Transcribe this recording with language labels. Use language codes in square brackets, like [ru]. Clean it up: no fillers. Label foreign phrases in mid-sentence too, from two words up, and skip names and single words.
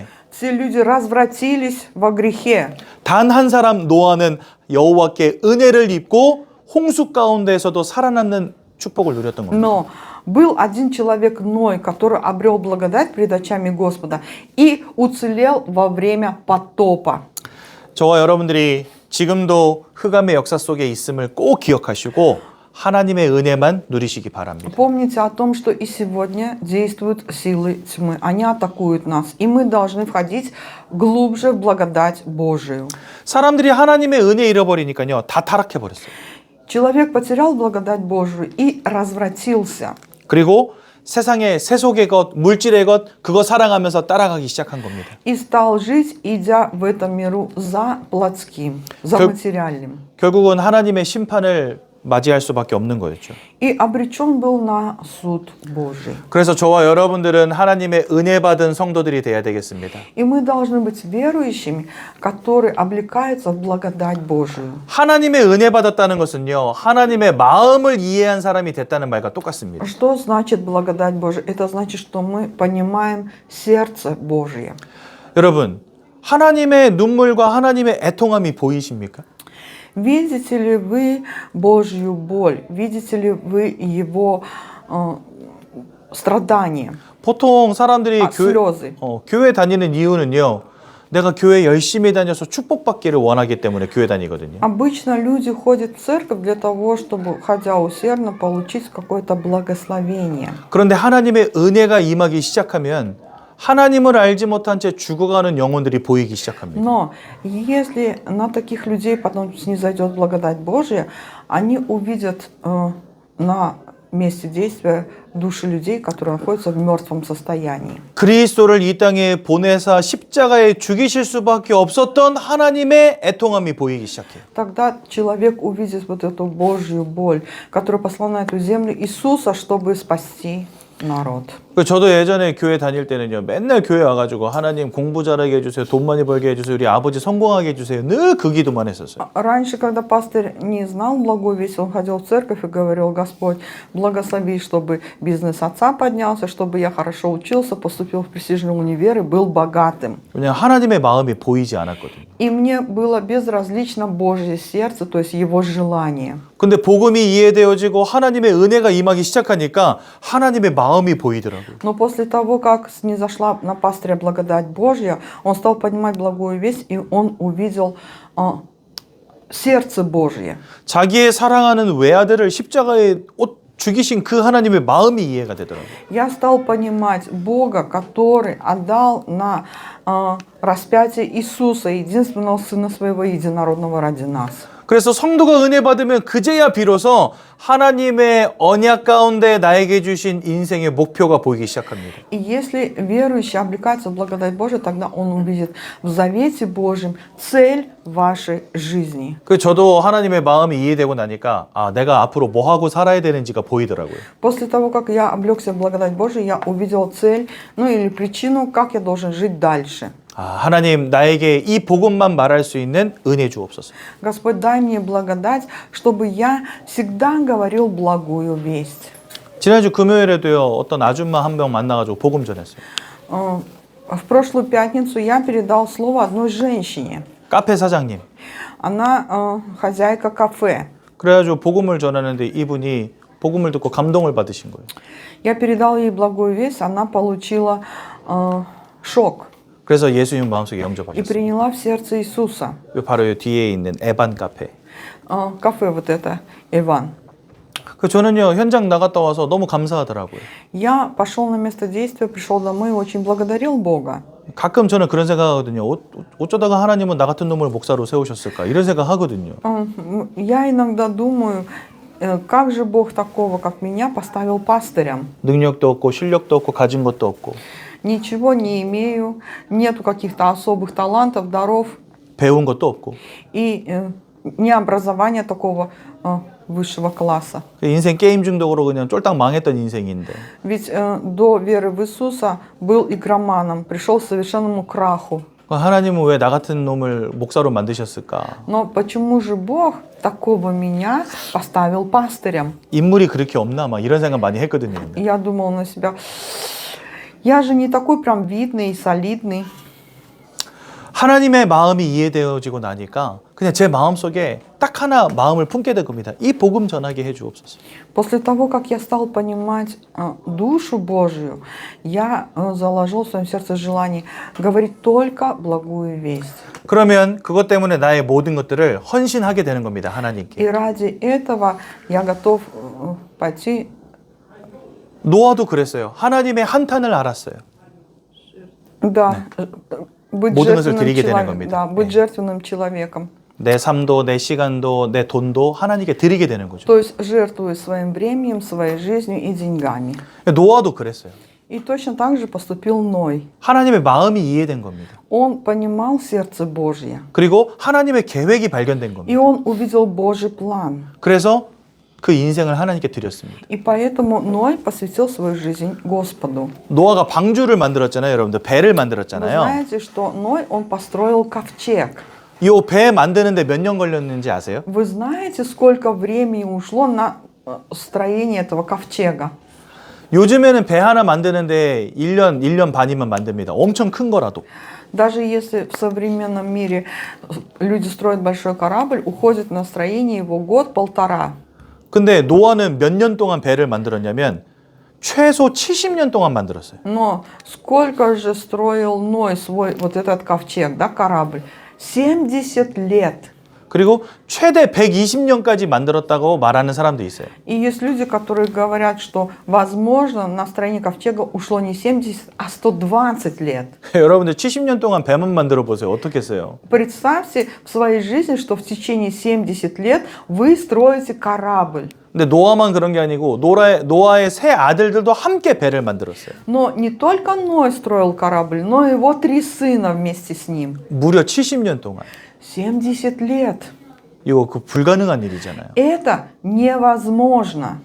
[ru] Все люди развратились во грехе. [ko] 단 한 사람 노아는 여호와께 은혜를 입고 홍수 가운데에서도 살아남는 축복을 누렸던 겁니다. [ru] Но был один человек Ной, который обрел благодать пред очами Господа и уцелел во время потопа. [ko] 저와 여러분들이 지금도 흑암의 역사 속에 있음을 꼭 기억하시고 하나님의 은혜만 누리시기 바랍니다. [ru] Помните о том, что и сегодня действуют силы тьмы. Они атакуют нас, и мы должны входить глубже в благодать Божию. [ko] 사람들이 하나님의 은혜 잃어버리니까요. 다 타락해 버렸어요. [ru] Человек потерял благодать Божию и развратился. [ko] 그리고 세상의 세속의 것, 물질의 것, 그거 사랑하면서 따라가기 시작한 겁니다. [ru] И стал жить, идя в этом миру за плотским, за материальным. [ko] 결국은 하나님의 심판을 맞이할 수밖에 없는 거였죠. [ru] И обречен был на суд Божий. [ko] 그래서 저와 여러분들은 하나님의 은혜 받은 성도들이 돼야 되겠습니다. [ru] И мы должны быть верующими, которые облекаются в благодать Божию. [ko] 하나님의 은혜 받았다는 것은요. 하나님의 마음을 이해한 사람이 됐다는 말과 똑같습니다. [ru] Что значит благодать Божия? Это значит, что мы понимаем сердце Божие. [ko] 여러분, 하나님의 눈물과 하나님의 애통함이 보이십니까? [ru] Видите ли вы Божью боль? Видите ли вы Его страдания? [ko] 보통 사람들이 [ru] слезы. [ko] 교회 다니는 이유는요. 내가 교회 열심히 다녀서 축복받기를 원하기 때문에 교회 다니거든요. [ru] Обычно люди ходят в церковь для того, чтобы, ходя усердно, получить какое-то благословение. [ko] 그런데 하나님의 은혜가 임하기 시작하면 하나님을 알지 못한 채 죽어가는 영혼들이 보이기 시작합니다. [ru] Но если на таких людей потом снизойдет благодать Божия, они увидят на месте действия души людей, которые находятся в мертвом состоянии. [ko] 그리스도를 이 땅에 보내사 십자가에 죽이실 수밖에 없었던 하나님의 애통함이 보이기 시작해요. [ru] Тогда человек увидит вот эту Божью боль, которая послала на эту землю Иисуса, чтобы спасти народ. [ko] 저도 예전에 교회 다닐 때는요. 맨날 교회 와가지고 하나님 공부 잘하게 해주세요. 돈 많이 벌게 해주세요. 우리 아버지 성공하게 해주세요. 늘 그 기도만 했었어요. [ru] Раньше, когда пастор не знал благой весть, он ходил в церковь и говорил: Господь, благослови, чтобы бизнес отца поднялся, чтобы я хорошо учился, поступил в престижный универ и был богатым. [ko] 왜냐하면 하나님의 마음이 보이지 않았거든요. [ru] И мне было безразлично Божье сердце, то есть Его желание. [ko] 근데 복음이 이해되어지고 하나님의 은혜가 임하기 시작하니까 하나님의 마음이 보이더라고요. [ru] Но после того, как снизошла на пастыря благодать Божья, он стал понимать благую весть, и он увидел сердце Божье. [ko] 자기의 사랑하는 외아들을 십자가에 죽이신 그 하나님의 마음이 이해가 되더라고요. [ru] Я стал понимать Бога, который отдал на распятие Иисуса, единственного Сына Своего Единородного ради нас. [ko] 그래서 성도가 은혜 받으면 그제야 비로소 하나님의 언약 가운데 나에게 주신 인생의 목표가 보이기 시작합니다. [ru] И если верующий облекается в благодать Божию, тогда он увидит в завете Божьем цель вашей жизни. [ko] 그 저도 하나님의 마음이 이해되고 나니까 내가 앞으로 뭐 하고 살아야 되는지가 보이더라고요. [ru] После того, как я облегся в благодать Божию, я увидел цель, или причину, как я должен жить дальше. [ko] 하나님 나에게 이 복음만 말할 수 있는 은혜 주옵소서. [ru] Господь, дай мне благодать, чтобы я всегда говорил благую весть. [ko] 지난주 금요일에도요 어떤 아줌마 한 명 만나가지고 복음 전했어요. [ru] В прошлую пятницу я передал слово одной женщине. [ko] 카페 사장님. [ru] Она хозяйка кафе. [ko] 그래가지고 복음을 전하는데 이분이 복음을 듣고 감동을 받으신 거예요. [ru] Я передал ей благую весть, она получила шок. [ko] 그래서 예수님 마음속에 [ru] И [ko] 영접하셨어요. [ru] приняла в сердце Иисуса. [ko] 바로 이 뒤에 있는 에반 카페. [ru] Кафе вот это, Иван. [ko] 저는요 현장 나갔다 와서 너무 감사하더라고요. [ru] Я пошел на место действия, пришел домой и очень благодарил Бога. [ko] 가끔 저는 그런 생각하거든요. 어쩌다가 하나님은 나 같은 놈을 목사로 세우셨을까 이런 생각하거든요. [ru] Я иногда думаю, как же Бог такого, как меня, поставил пастырем. [ko] 능력도 없고 실력도 없고 가진 것도 없고. [ru] Ничего не имею, нету каких-то особых талантов, даров [ko] 배운 것도 없고. [ru] и не образования такого высшего класса. [ko] 인생 게임 중독으로 그냥 쫄딱 망했던 인생인데. [ru] Ведь до веры в Иисуса был игроманом, пришел к совершенному краху. [ko] 하나님은 왜 나 같은 놈을 목사로 만드셨을까? [ru] Но почему же Бог такого меня поставил пастырем? [ko] 인물이 그렇게 없나? 막 이런 생각 많이 했거든요. [ru] Я думал на себя, я же не такой прям видный и солидный. [ko] 하나님의 마음이 이해되어지고 나니까 그냥 제 마음속에 딱 하나 마음을 품게 된 겁니다. 이 복음 전하게 해 주옵소서. [ru] После того, как я стал понимать душу Божию, я заложил в своем сердце желание говорить только благую весть. [ko] 그러면 그것 때문에 나의 모든 것들을 헌신하게 되는 겁니다. 하나님께. [ru] И ради этого я готов пойти. [ko] 노아도 그랬어요. 하나님의 한탄을 알았어요. [ru] Да, быть [ko] 모든 것을 [ru] жертвенным [ko] 드리게 되는 [ru] человеком. [ko] 겁니다. [ru] Да, быть жертвенным человеком. [ko] 내 삶도 내 시간도 내 돈도 하나님께 드리게 되는 거죠. [ru] То есть жертвуя своим временем, своей жизнью и деньгами. [ko] 노아도 그랬어요. [ru] И точно так же поступил Ной. [ko] 하나님의 마음이 이해된 겁니다. [ru] Он понимал сердце Божье. [ko] 그리고 하나님의 계획이 발견된 [ru] И [ko] 겁니다. [ru] он увидел Божий план. [ko] 그래서 그 인생을 하나님께 드렸습니다. [ru] И поэтому Ной посвятил свою жизнь Господу. [ko] 노아가 방주를 만들었잖아요, 여러분들. 배를 [ru] Вы [ko] 만들었잖아요. [ru] знаете, что Ной, он построил ковчег. [ko] 이 배 만드는데 몇 년 걸렸는지 아세요? [ru] Вы знаете, сколько времени ушло на строение этого ковчега? [ko] 요즘에는 배 하나 만드는데 1년 반이면 만듭니다. 엄청 큰 거라도. [ru] Даже если в современном мире люди строят большой корабль, уходит на строение его год-полтора. [ko] 근데 노아는 몇 년 동안 배를 만들었냐면 최소 70년 동안 만들었어요. [ru] Но сколько же строил Ной свой вот этот ковчег, да, корабль? 70 лет. [ko] 그리고 최대 120년까지 만들었다고 말하는 사람도 있어요. [ru] И есть люди, которые говорят, что, возможно, на строение ковчега ушло не 70, а 120 лет. [ko] 여러분들 70년 동안 배만 만들어 보세요. 어떻겠어요? [ru] Представьте в своей жизни, что в течение 70 лет вы строите корабль. [ko] 근데 노아만 그런 게 아니고 노아의 세 아들들도 함께 배를 만들었어요. [ru] Но не только Ной строил корабль, но и его 3 сына вместе с ним. [ko] 무려 70년 동안. [ru] 70 лет. [ko] 이거 불가능한 일이잖아요. [ru] Это невозможно.